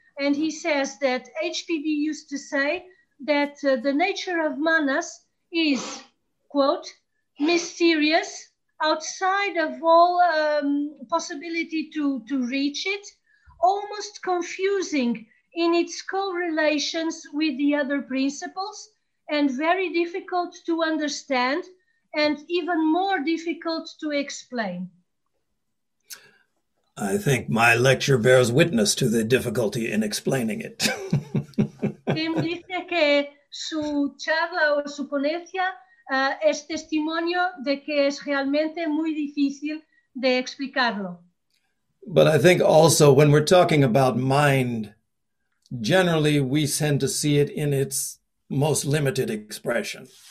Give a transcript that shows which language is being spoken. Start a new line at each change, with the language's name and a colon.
English: And he says that HPB used to say that the nature of Manas is, quote, mysterious, outside of all possibility to reach it, almost confusing in its correlations with the other principles, and very difficult to understand, and even more difficult to explain. I think my lecture bears witness to the difficulty in explaining it.
Spanish: Tim dice que su charla o su ponencia es testimonio de que es realmente muy difícil de explicarlo.
English: But I think also when we're talking about mind, generally we tend to see it in its most limited expression.